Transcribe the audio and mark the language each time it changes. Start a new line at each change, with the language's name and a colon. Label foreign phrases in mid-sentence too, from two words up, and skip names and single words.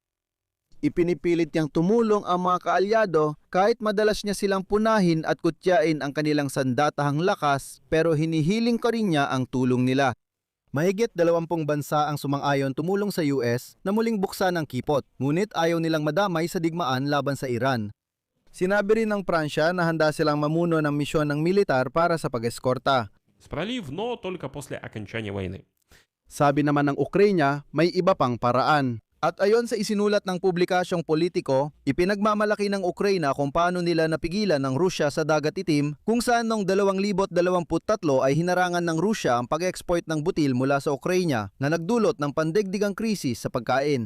Filipino: Ipinipilit niyang tumulong ang mga kaalyado kahit madalas niya silang punahin at kutyain ang kanilang sandatahang lakas pero hinihiling ko rin niya ang tulong nila. Mahigit 20 bansa ang sumang-ayon tumulong sa US na muling buksan ang kipot, ngunit ayaw nilang madamay sa digmaan laban sa Iran. Sinabi rin ng Pransya na handa silang mamuno ng misyon ng militar para sa pag-eskorta.
Russian: Пролив, но только после окончания войны.
Filipino: Sabi naman ng Ukraine, may iba pang paraan. At ayon sa isinulat ng publikasyong politiko, ipinagmamalaki ng Ukraine kung paano nila napigilan ng Rusya sa Dagat Itim kung saan noong 2023 ay hinarangan ng Rusya ang pag-export ng butil mula sa Ukraine na nagdulot ng pandaigdigang krisis sa pagkain.